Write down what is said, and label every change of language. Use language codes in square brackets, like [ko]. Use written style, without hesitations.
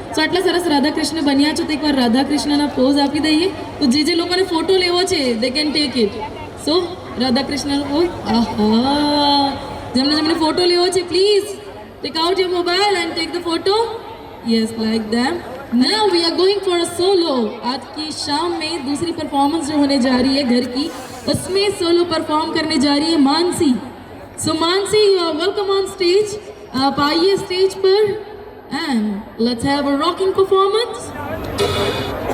[gu] સો આટલા સરસ રાધાકૃષ્ણ બન્યા છો તો એકવાર રાધાકૃષ્ણના પોઝ આપી દઈએ તો જે લોકોને ફોટો લેવો છે [en] They can take it. [gu] So રાધાકૃષ્ણનો pose. આહા, જેમને ફોટો લેવો છે [en] Please take out your mobile and take the photo. Yes like them. Now we are going for a solo. [hi] आज की शाम में दूसरी परफॉर्मेंस जो होने जा रही है घर की, उसमें सोलो परफॉर्म करने जा रही है मानसी. सो Mansi, [en] You are welcome on stage. [hi] आप आइए स्टेज पर [en] and let's have a rocking performance.